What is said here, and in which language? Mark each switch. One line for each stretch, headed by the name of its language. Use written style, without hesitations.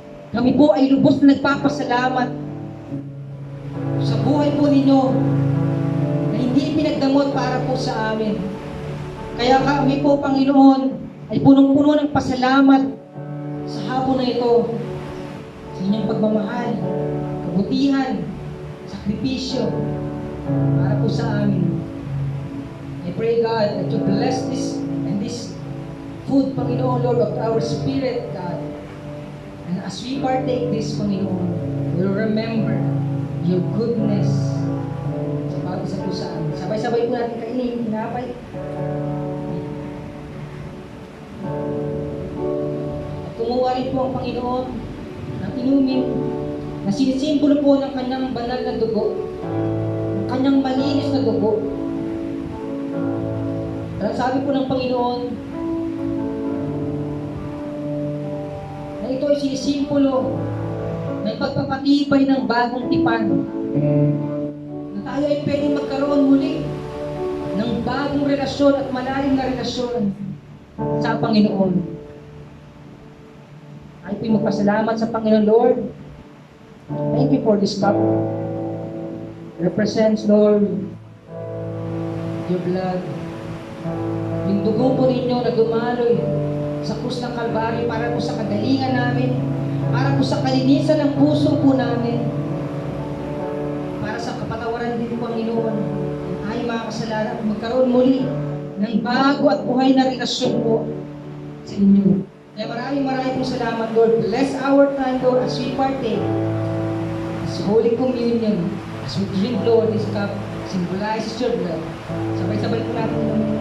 Filipino: Kami po ay lubos na nagpapasalamat sa buhay po ninyo na hindi pinagdamot para po sa amin. Kaya kami po, Panginoon, ay punong-puno ng pasalamat sa hapon na ito sa inyong pagmamahal, kabutihan, sakripisyo para po sa amin.
English: I pray, God, that you bless this and this food, Panginoon, Lord, of our spirit, God. And as we partake this, Panginoon, we'll remember your goodness
Filipino: sa bawat isa po sa amin. Sabay-sabay po natin kainin, tinapay. At kumuha rin po ang Panginoon ng inumin na sinisimbolo po ng kanyang banal na dugo, ng kanyang malinis na dugo. At sabi po ng Panginoon na ito ay sinisimbolo ng pagpapatibay ng bagong tipan. Na tayo ay pwedeng magkaroon muli ng bagong relasyon at malalim na relasyon sa Panginoon. Ay po'y magpasalamat sa Panginoon, Lord.
English: Thank you for this cup. Represents, Lord, your blood.
Filipino: Yung dugo po ninyo na dumaloy sa krus ng Kalbaryo para po sa kagalingan namin, para po sa kalinisan ng puso po namin, para sa kapatawaran din po, Panginoon, ay mga kasalanan, magkaroon muli ng bago at buhay na relasyon po sa inyo. Kaya maraming pong salamat, Lord.
English: Bless our time, Lord, as we partake this Holy Communion, as we drink, Lord, this cup symbolizes your blood.
Filipino: Sabay-sabay po natin naman.